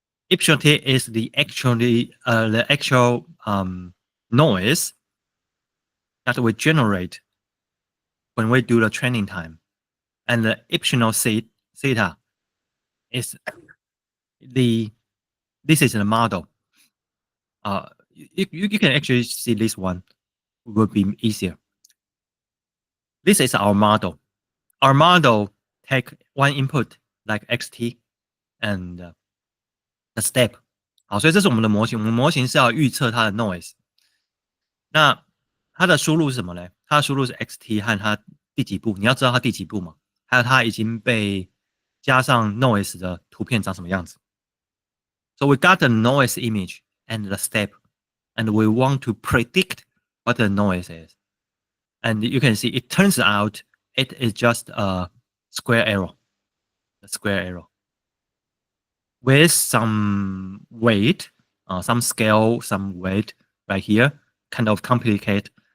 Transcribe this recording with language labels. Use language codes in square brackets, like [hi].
[en] Epsilon t is the actual noise that we generate when we do the training time, and the epsilon theta is this is the model. You can actually see this one will be easier. This is our model. Our model take one input like xt and the step. [zh] 好，所以这是我们的模型。我们模型是要预测它的 noise。那它的输入是什么呢？它的输入是 xt 和它第几步？你要知道它第几步嘛？还有它已经被加上 noise 的图片长什么样子。 [en] So we got the noise image and the step, and we want to predict what the noise is. And you can see it turns out it is just a square error, with some weight, some scale, some weight right here, kind of complicate.